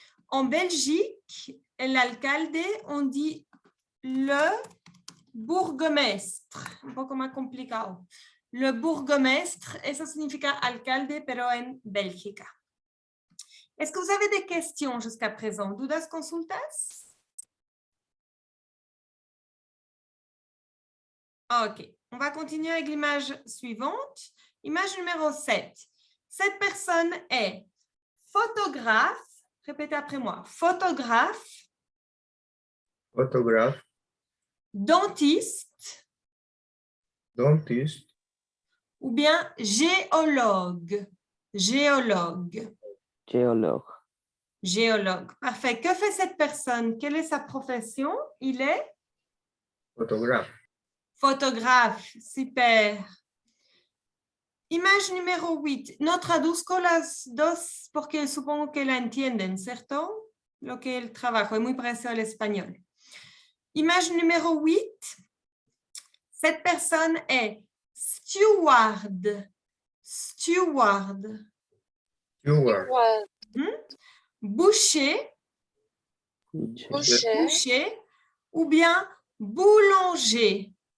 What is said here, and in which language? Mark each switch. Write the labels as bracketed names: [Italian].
[French] En Belgique, [Spanish] el alcalde, [French] on dit le bourgmestre, [Spanish] un poco más complicado. Le bourgmestre, eso significa alcalde, pero en Bélgica. [French] Est-ce que vous avez des questions jusqu'à présent? [Spanish] ¿Dudas, consultas? [French] Ok, on va continuer avec l'image suivante. Image numéro 7. Cette personne est photographe. Répétez après moi. Photographe. Photographe. Dentiste. Dentiste. Ou bien géologue. Géologue. Géologue. Géologue. Parfait. Que fait cette personne? Quelle est sa profession? Il est Photographe. photographe. Super. Image numéro 8. [Spanish] No traduzco las dos porque supongo que la entienden, ¿cierto? Lo que el trabajo es muy parecido al español. [French] Image numéro 8. Cette personne est steward. Steward. Steward. Boucher. Boucher. Boucher. Ou bien boulanger.